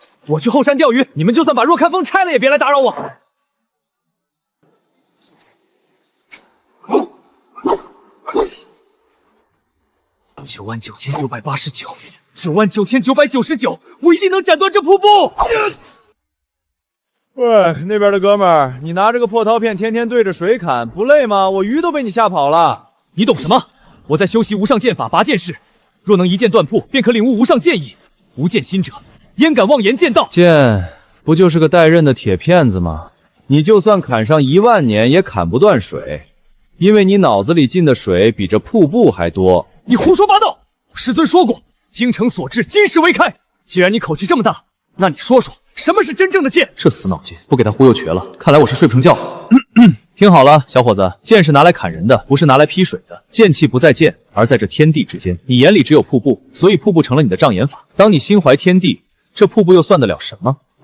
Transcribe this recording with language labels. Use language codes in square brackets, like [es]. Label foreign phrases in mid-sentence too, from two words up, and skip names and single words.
[zh] 我去后山钓鱼，你们就算把若看风拆了也别来打扰我。99989,999，我一定能斩断这瀑布！喂，那邊的哥們兒，你拿着個破刀片天天對着水砍，不累嗎？我魚都被你嚇跑了。你懂什麼？我在修習無上劍法拔劍式，若能一劍斷瀑，便可領悟無上劍意。無劍心者，焉敢妄言劍道？劍不就是個帶刃的鐵片子嗎？你就算砍上10000年，也砍不斷水，因為你腦子裡進的水比這瀑布還多。你胡說八道！師尊說過，精誠所至，金石為開。既然你口氣這麼大，那你說說，什麼是真正的劍？這死腦筋，不給他忽悠瘸了。看來我是睡不成覺。聽好了，小伙子，劍是拿來砍人的，不是拿來劈水的。劍氣不在劍，而在這天地之間。你眼裡只有瀑布，所以瀑布成了你的障眼法。當你心懷天地，這瀑布又算得了什麼？